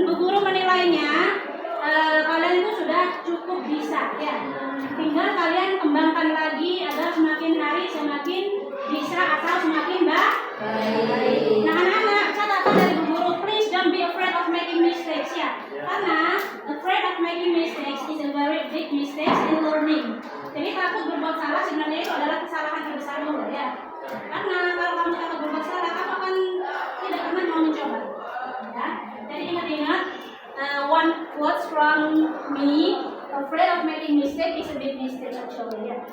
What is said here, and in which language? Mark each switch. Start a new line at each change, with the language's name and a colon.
Indonesian: sebelum menilainya, kalian itu sudah cukup bisa ya. Tinggal kalian kembangkan lagi agar semakin hari semakin bisa atau semakin baik. Nah, anak-anak, catatan dari Bu Guru,
English: please don't be afraid of making mistakes
Indonesian: ya. Karena
English: afraid of making mistakes is a very big mistake in learning.
Indonesian: Jadi takut berbuat salah sebenarnya itu adalah kesalahan terbesarmu ya. Karena kalau kamu takut berbuat salah, kamu akan tidak pernah mau mencoba. Ya. Jadi ingat-ingat,
English: one quote from me, afraid of making mistake is a big mistake actually ya.